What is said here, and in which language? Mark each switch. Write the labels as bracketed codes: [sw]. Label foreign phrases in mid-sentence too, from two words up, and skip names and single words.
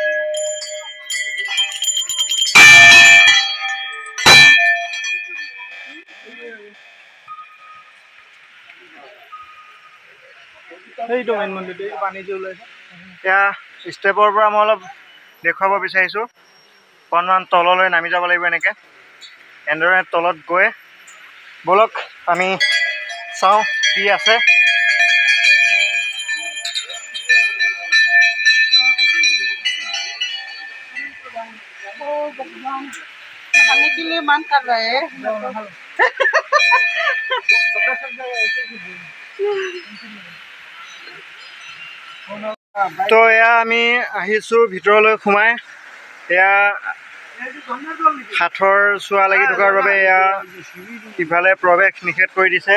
[as] সেইটো মেইন মন্দিৰটো পানী যে ওলাইছে। এতিয়া ষ্টেপৰ পৰা মই অলপ দেখুৱাব বিচাৰিছোঁ। অকণমান তললৈ নামি যাব লাগিব এনেকৈ। এনেদৰে তলত গৈ ব'লক আমি চাওঁ কি আছে। [hi] खाने के लिए मन कर रहे हैं। [as] তো এয়া আমি আহিছোঁ ভিতৰলৈ সোমাই। এয়া সাঁথৰ চোৱা লাগি থকাৰ বাবে এয়া ইফালে প্ৰৱেশ নিষেধ কৰি দিছে।